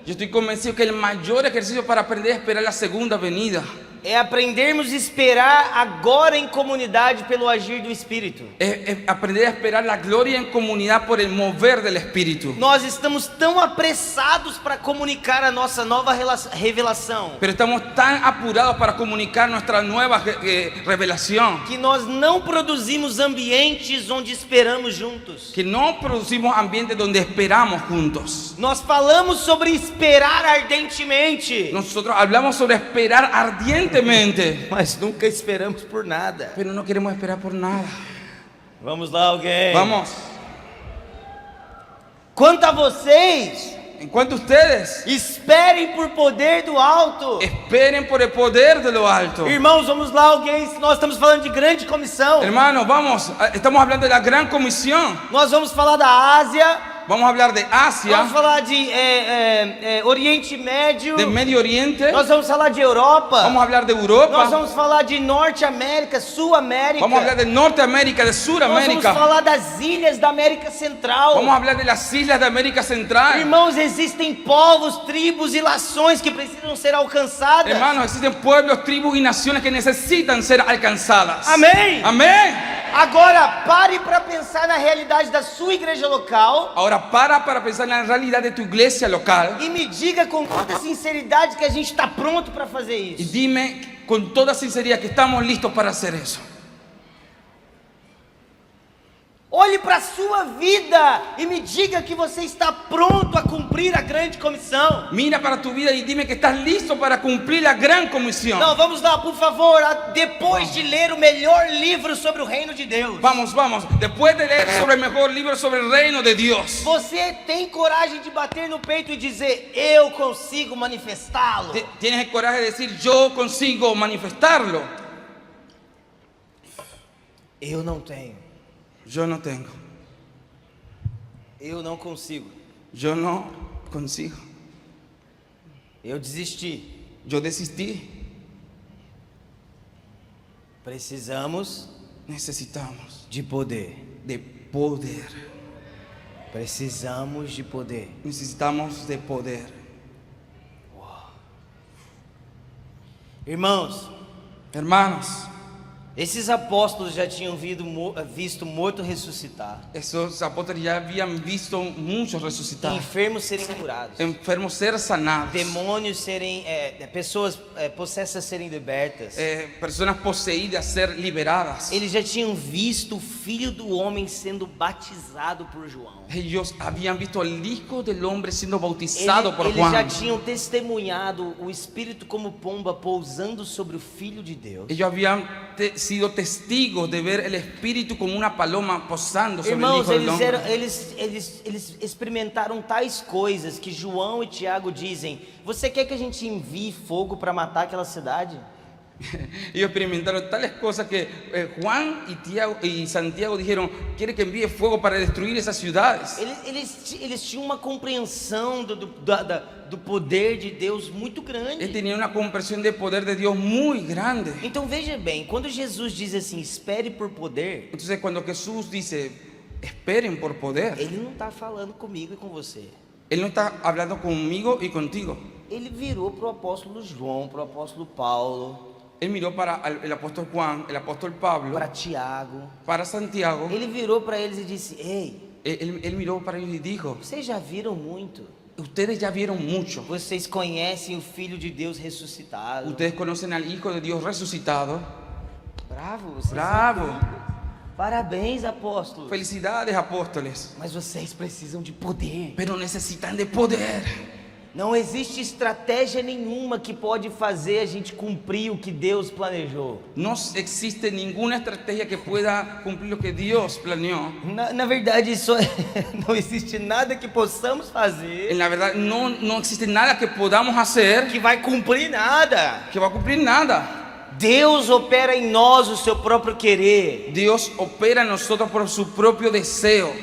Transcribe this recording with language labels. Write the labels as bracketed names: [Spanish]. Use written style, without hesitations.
[Spanish] yo estoy convencido que el mayor ejercicio para aprender a esperar la segunda venida [Portuguese] é aprendermos a esperar agora em comunidade pelo agir do Espírito. [Spanish] es aprender a esperar la gloria en comunidad por el mover del Espíritu. [Portuguese] Nós estamos tão apressados para comunicar a nossa nova revelação [Spanish] Pero estamos tan apurados para comunicar nuestra nueva revelación [Portuguese] que nós não produzimos ambientes onde esperamos juntos. [Spanish] que no producimos ambientes donde esperamos juntos. [Portuguese] Nós falamos sobre esperar ardentemente, [Spanish] Nosotros hablamos sobre esperar ardientemente, [Portuguese] mas nunca esperamos por nada. [Spanish] pero no queremos esperar por nada. [Portuguese] Vamos lá, alguém. [Spanish] Vamos, [Portuguese] Quanto a vocês, [Spanish] en cuanto a ustedes, [Portuguese] esperem por poder do alto. [Spanish] esperen por el poder de lo alto. [Portuguese] Irmãos, vamos lá, alguém. Nós estamos falando de grande comissão. [Spanish] Hermanos, vamos, estamos hablando de la gran comisión. [Portuguese] Nós vamos falar da Ásia. [Spanish] Vamos a hablar de Asia, [Portuguese] Vamos falar de Oriente Médio. [Spanish] de Medio Oriente, [Portuguese] Nós vamos falar de Europa. [Spanish] vamos a hablar de [Portuguese] Nós [Spanish] Europa, [Portuguese] vamos falar de Norte América, Sul América. [Spanish] vamos a hablar de Norteamérica, de [Portuguese] Nós vamos [Spanish] Suramérica, [Portuguese] falar das ilhas da América Central. [Spanish] vamos a hablar de las islas de América Central. [Portuguese] Irmãos, existem povos, tribos e nações que precisam ser alcançadas. [Spanish] Hermanos, existen pueblos, tribus y naciones que necesitan ser alcanzadas. [Portuguese] Amém. [Spanish] Amén. [Portuguese] Agora, pare para pensar na realidade da sua igreja local [Spanish] Ahora para pensar en la realidad de tu iglesia local [Portuguese] e me diga com toda sinceridade que a gente está pronto para fazer [Spanish] y [Portuguese] isso. [Spanish] dime con toda sinceridad que estamos listos para hacer eso. [Portuguese] Olhe para a sua vida e me diga que você está pronto a cumprir a grande comissão. [Spanish] Mira para tu vida y dime que estás listo para cumplir la gran comisión. [Portuguese] Não, vamos lá, por favor, depois de ler o melhor livro sobre o reino de Deus. [Spanish] Vamos, vamos. Después de leer sobre el mejor libro sobre el reino de Dios, [Portuguese] Você tem coragem de bater no peito e dizer, eu consigo manifestá-lo? [Spanish] tienes el coraje de decir, yo consigo manifestarlo. [Portuguese] Eu não tenho. [Spanish] Yo no tengo. [Portuguese] Eu não consigo. [Spanish] Yo no consigo. [Portuguese] Eu desisti. [Spanish] Yo desistí. [Portuguese] Precisamos [Spanish] Necesitamos [Portuguese] de poder. [Spanish] de poder. [Portuguese] Precisamos de poder. [Spanish] Necesitamos de poder. [Portuguese] Irmãos, [Spanish] Hermanos, [Portuguese] esses apóstolos já tinham visto morto ressuscitar, [Spanish] esos apóstoles ya habían visto muchos resucitar, [Portuguese] enfermos serem curados, [Spanish] enfermos ser sanados, [Portuguese] demônios serem, pessoas possessas serem libertas. [Spanish] personas poseídas ser liberadas. [Portuguese] Eles já tinham visto o Filho do Homem sendo batizado por João. [Spanish] Ellos habían visto al Hijo del Hombre siendo bautizado por [Portuguese] Eles já [Spanish] Juan. [Portuguese] tinham testemunhado o Espírito como pomba pousando sobre o Filho de Deus. [Spanish] Ellos habían sido testigos de ver el Espíritu como una paloma posando sobre el [Portuguese] Irmãos, [Spanish] Hijo del Hombre. [Portuguese] eles experimentaram tais coisas que João e Tiago dizem: você quer que a gente envie fogo para matar aquela cidade? [Spanish] Ellos experimentaron tales cosas que Juan y Santiago dijeron, quiere que envíe fuego para destruir esas ciudades. [Portuguese] Eles tinham uma compreensão do poder de Deus muito grande. [Spanish] Él tenía una comprensión de poder de Dios muy grande. [Portuguese] Então veja bem, quando Jesus diz assim, espere por poder, [Spanish] Entonces cuando Jesús dice, esperen por poder, [Portuguese] Ele não está falando comigo e com você. [Spanish] Él no está hablando conmigo y contigo. [Portuguese] Ele virou para o apóstolo João, para o apóstolo Paulo, [Spanish] Él miró para el apóstol Juan, el apóstol Pablo, [Portuguese] para Tiago. [Spanish] para Santiago. [Portuguese] Ele virou para eles e disse: ei, [Spanish] Él miró para ellos y dijo, [Portuguese] vocês já viram muito. [Spanish] Ustedes ya vieron mucho. [Portuguese] Vocês conhecem o Filho de Deus ressuscitado. [Spanish] Ustedes conocen al Hijo de Dios resucitado. [Portuguese] Bravo, vocês [Spanish] Bravo. [Portuguese] são- Parabéns, apóstolos. [Spanish] Felicidades, apóstoles. [Portuguese] Mas vocês precisam de poder. [Spanish] Pero necesitan de poder. [Portuguese] Não existe estratégia nenhuma que pode fazer a gente cumprir o que Deus planejou. [Spanish] No existe ninguna estrategia que pueda cumplir lo que Dios planeó. [Portuguese] Na verdade, isso não existe nada que possamos fazer [Spanish] En la verdad, no existe nada que podamos hacer [Portuguese] que vai cumprir nada. [Spanish] que va a cumplir nada. [Portuguese] Deus opera em nós o seu próprio querer. [Spanish] Dios opera en nosotros por su propio deseo.